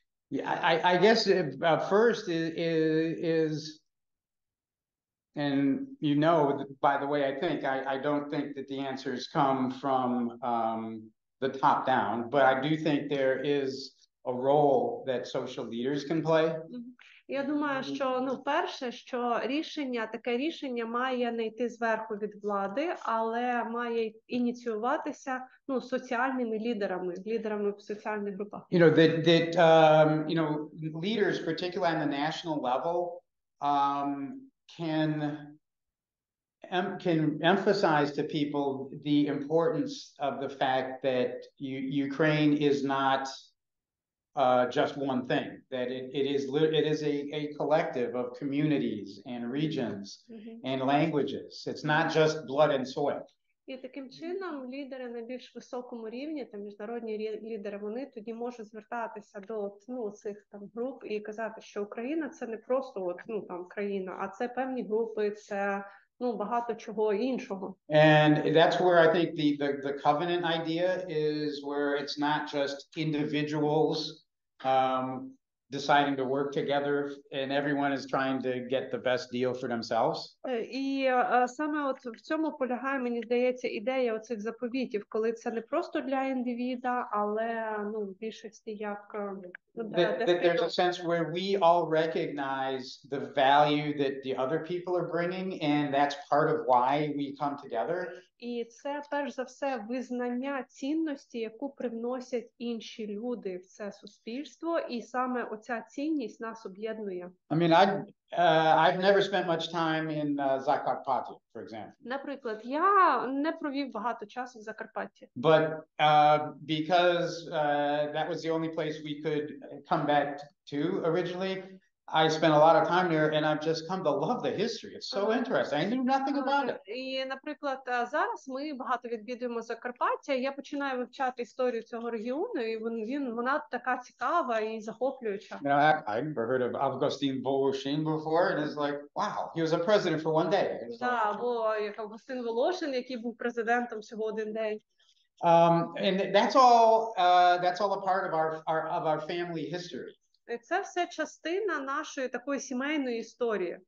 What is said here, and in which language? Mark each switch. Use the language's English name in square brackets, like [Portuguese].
[English] Yeah, I guess first is, and you know, by the way, I don't think that the answers come from the top down, but I do think there is a role that social leaders can play. [Ukrainian] Я думаю, що перше, що таке рішення має не йти зверху від влади, але має ініціюватися соціальними лідерами в соціальних групах. [English] You know that leaders, particularly on the national level, can emphasize to people the importance of the fact that Ukraine is not just one thing, that it is a collective of communities and regions and languages. It's not just blood and soil. [Ukrainian] І таким чином лідери на більш високому рівні, там міжнародні лідери, вони тоді можуть звертатися до цих там груп і казати, що Україна це не просто країна, а це певні групи, це багато чого іншого. [English] And that's where I think the covenant idea is, where it's not just individuals deciding to work together and everyone is trying to get the best deal for themselves. [Ukrainian] І саме в цьому полягає, мені здається, ідея оцих заповітів, коли це не просто для індивіда, але в більшості як [English] that there's a sense where we all recognize the value that the other people are bringing, and that's part of why we come together. [Ukrainian] І це, перш за все, визнання цінності, яку привносять інші люди в це суспільство, і саме оця цінність нас об'єднує. [English] I mean, I've never spent much time in Zakarpattia, for example. [Ukrainian] Наприклад, я не провів багато часу в Закарпатті. [English] But because that was the only place we could come back to originally, I spent a lot of time there, and I've just come to love the history. It's so interesting. I knew nothing about it. [Ukrainian] І, наприклад, зараз ми багато відвідуємо Закарпаття, я починаю вивчати історію цього регіону, і вона така цікава і захоплююча. [English] You know, I never heard of Augustin Voloshin before, and it's like, wow, he was a president for one day. [Ukrainian] Або як Августин Волошин, який був президентом всього один день. [English] And that's all a part of our family history. [Ukrainian] Це все частина нашої такої сімейної історії.